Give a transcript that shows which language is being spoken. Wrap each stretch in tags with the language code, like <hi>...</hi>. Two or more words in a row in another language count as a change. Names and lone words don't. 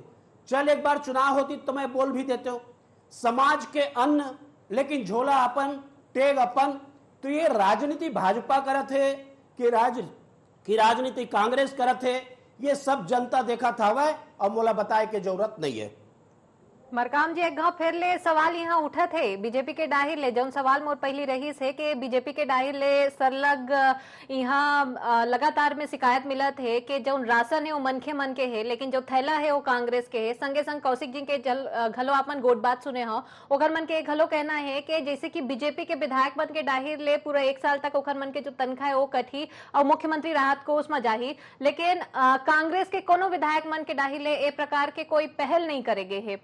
<hne>चल एक बार चुनाव होती तो मैं बोल भी देते हो समाज के अन्न, लेकिन झोला अपन, टेग अपन, तो ये राजनीति भाजपा करत है कि राजनीति कांग्रेस करत है, ये सब जनता देखा था वह, और मोला बताए के जरूरत नहीं है। मरकाम जी, एक गांव फिर ले सवाल यहाँ उठा थे बीजेपी के डाहिर ले, जौन सवाल मोर पहली रही से कि बीजेपी के डाहिर ले सरलग यहाँ लगातार में शिकायत मिला थे कि जौन राशन है वो मन के है, लेकिन जो थैला है वो कांग्रेस के है। संगे संग कौशिक जी के घलो आपन गोट बात सुने हो, ओकर मन के घलो कहना है कि जैसे कि बीजेपी के विधायक मन के डाहिर ले पूरा 1 साल तक ओकर मन के जो तनख्वाह है वो कटी और मुख्यमंत्री राहत कोष में जाही, लेकिन कांग्रेस के कोनो विधायक मन के डाहिर ले ए प्रकार के कोई पहल नहीं करेगे है।</hne>